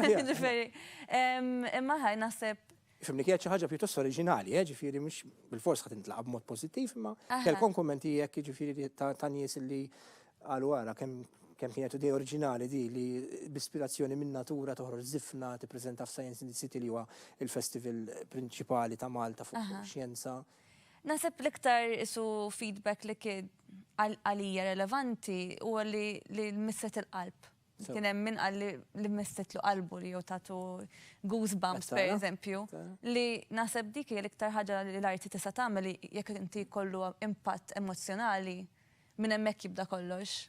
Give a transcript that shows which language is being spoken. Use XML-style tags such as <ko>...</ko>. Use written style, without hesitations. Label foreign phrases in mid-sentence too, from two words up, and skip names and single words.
<mt>Ġifieri, imma ħaj naħseb Fimni kienet xi ħaġa pjuttost oriġinali, ġifieri mhux bil-fors ħadd intlaqab b'mod pożittiv, imma kellkom kummenti jekk ġifieri ta' nies li qalu ara kemm kienet idea oriġinali di li b'ispirazzjoni minn natura toħroġ żifna tippreżenta f'Science in the City li huwa il-festival prinċipali ta' Malta fuq xjenza. Naħseb l-iktar isu feedback li kien għalija relevanti huwa li misset il-qalb. Kien hemm min qal li missetlu qalbu li jew tagħtu goosebumps pereżempju, li naħseb dik hija l-iktar ħaġa li l-arti tista' tagħmel li jekk inti jkollu impatt emozjonali minn hemmhekk jibda kollox.</mt>